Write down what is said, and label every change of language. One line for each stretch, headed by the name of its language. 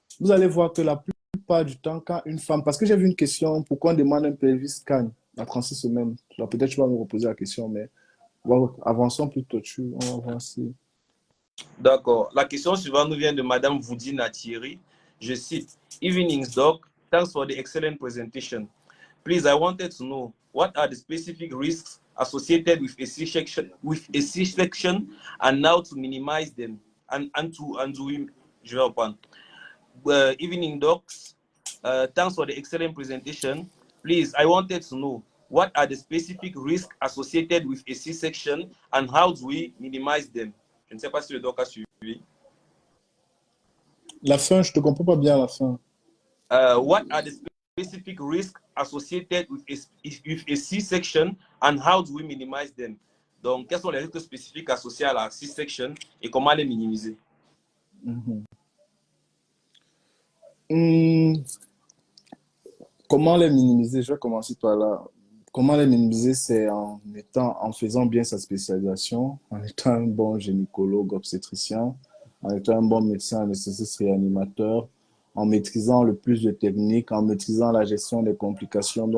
French: Vous allez voir que la plupart du temps, quand une femme, parce que j'ai vu une question, pourquoi on demande un pelvis scan à 36 semaines? Alors, peut-être tu vas me reposer la question, mais avançons plutôt dessus. On va voir si... D'accord. La question suivante nous vient de Madame Voudina Thierry. Je cite,
English: Evenings, Doc. Thanks for the excellent presentation. Please, I wanted to know what are the specific risks associated with a C-section and how to minimize them and to
French: je vais reprendre.
English: Evening docs, thanks for the excellent presentation. Please, I wanted to know what are the specific risks associated with a C-section and how do we minimize them?
French: Je ne sais pas si le doc a suivi. La fin, je ne te comprends pas bien la fin.
English: What are the specific risks associated with a C-section and how do we minimize them?
French: Donc, quels sont les risques spécifiques associés à la C-section et comment les minimiser? Mhm. Hmm, comment les minimiser? Je vais commencer par là. Comment les minimiser, c'est en faisant bien sa spécialisation, en étant un bon gynécologue obstétricien, en étant un bon médecin anesthésiste réanimateur, en maîtrisant le plus de techniques, en maîtrisant la gestion des complications.